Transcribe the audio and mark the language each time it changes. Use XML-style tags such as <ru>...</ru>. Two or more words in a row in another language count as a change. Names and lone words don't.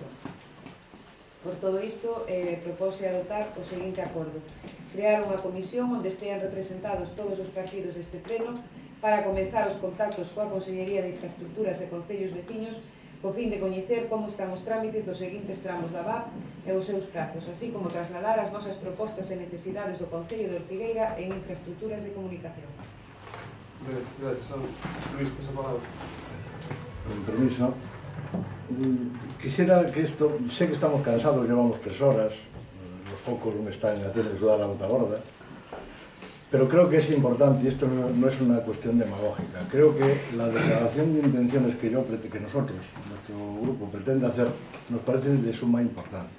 <gl>Por todo isto, propóse adoptar o seguinte acordo: crear unha comisión onde estean representados todos os partidos deste pleno para comenzar os contactos coa Consellería de Infraestructuras e Concellos veciños co fin de coñecer como están os trámites dos seguintes tramos da VAP e os seus prazos, así como trasladar as nosas propostas e necesidades do Concello de Ortigueira en infraestructuras de comunicación.</gl> <es>Gracias, Luis, esa palabra. Con permiso. Quisiera que esto, sé que estamos cansados, llevamos 3 horas, los focos me están haciendo sudar la gota gorda, Pero creo que es importante, y esto no es una cuestión demagógica, creo que la declaración de intenciones que nosotros, nuestro grupo, pretende hacer, nos parece de suma importancia.</es>